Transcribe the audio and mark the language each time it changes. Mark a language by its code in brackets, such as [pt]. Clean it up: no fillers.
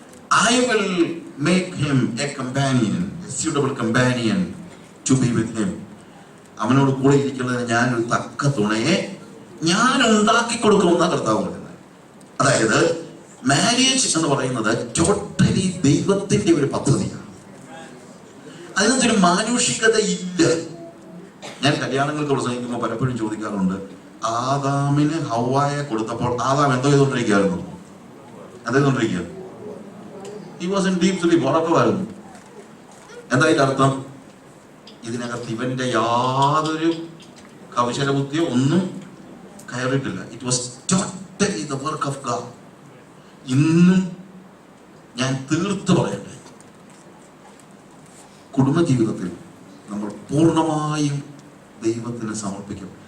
[en] I will make him a companion, a suitable companion to be with him. [ml] അവനോട് കൂടെ ഇരിക്കുന്നതിന് ഞാനൊരു തക്ക തുണയെ ഞാൻ ഉണ്ടാക്കി കൊടുക്കുമെന്ന കർത്താവ് പറയുന്നത്. അതായത് മാരേജ് എന്ന് പറയുന്നത് ടോട്ടലി ദൈവത്തിന്റെ ഒരു പദ്ധതിയാണ്. അതിനകത്തൊരു മാനുഷികത ഇല്ല. ഞാൻ കല്യാണങ്ങൾക്ക് പ്രസംഗിക്കുമ്പോൾ പലപ്പോഴും ചോദിക്കാറുണ്ട്, ആദാമിന് ഹവ്വായെ കൊടുത്തപ്പോൾ ആദാം എന്തോ ചെയ്തുകൊണ്ടിരിക്കുകയായിരുന്നു? എന്തുകൊണ്ടിരിക്കുക? [en] He was in deep sleep, [ml] ഉറക്കമായിരുന്നു. എന്താ ഇതിന്റെ അർത്ഥം? ഇതിനകത്ത് ഇവന്റെ യാതൊരു കൗശല ബുദ്ധിയോ ഒന്നും കയറിയിട്ടില്ല. [en] It was totally the work of God. [ml] ഇന്നും ഞാൻ തീർത്ത് പറയട്ടെ, കുടുംബജീവിതത്തിൽ നമ്മൾ പൂർണ്ണമായും ദൈവത്തിന് സമർപ്പിക്കും.